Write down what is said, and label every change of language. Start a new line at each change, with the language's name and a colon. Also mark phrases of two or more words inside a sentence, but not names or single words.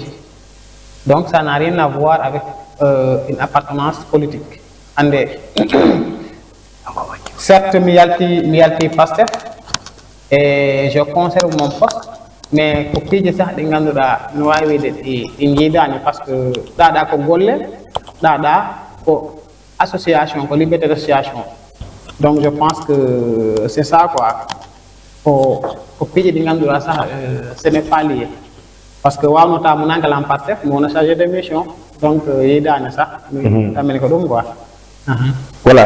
French: Donc, ça n'a rien à voir avec une appartenance politique. Certes, Miyalti pasteur, et je conserve mon poste, mais pour que je sache que parce que
Fula: dada ko golle, dada ko association, ko
French: liberté d'association. Donc, je pense que c'est ça quoi. Ce n'est pas lié. Parce que nous avons un pasteur, nous avons chargé de mission. Donc, il y a ça. Voilà.